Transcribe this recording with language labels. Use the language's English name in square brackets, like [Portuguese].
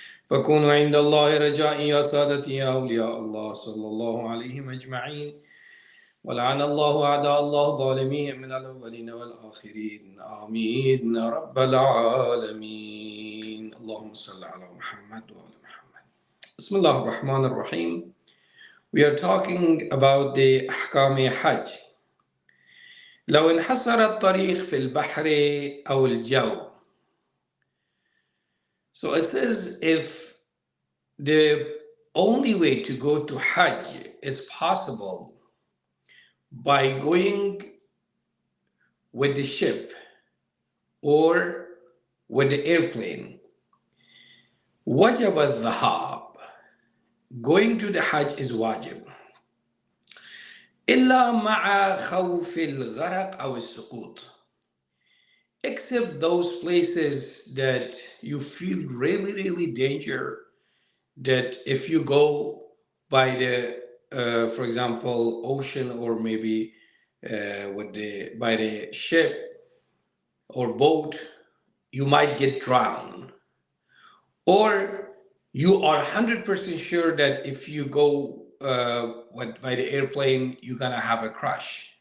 [Arabic] فكونوا عند الله رجائي يا سادتي يا أولياء الله صلى الله عليهم أجمعين ولعن الله أعداء الله ظالمين من الأولين والآخرين آمين رب العالمين اللهم صل على محمد وعلى محمد بسم الله الرحمن الرحيم. [English] We are talking about the [Arabic] أحكام حج. لو انحصر الطريق في البحر أو الجو. [English] So it says if the only way to go to Hajj is possible by going with the ship or with the airplane, [Arabic] وجب الذهاب. [English] Going to the Hajj is wajib. [Arabic] إلا مع خوف الغرق أو السقوط. [English] Except those places that you feel really danger, that if you go by the for example ocean or maybe by the ship or boat, you might get drowned, or you are 100% sure that if you go by the airplane you're gonna have a crash.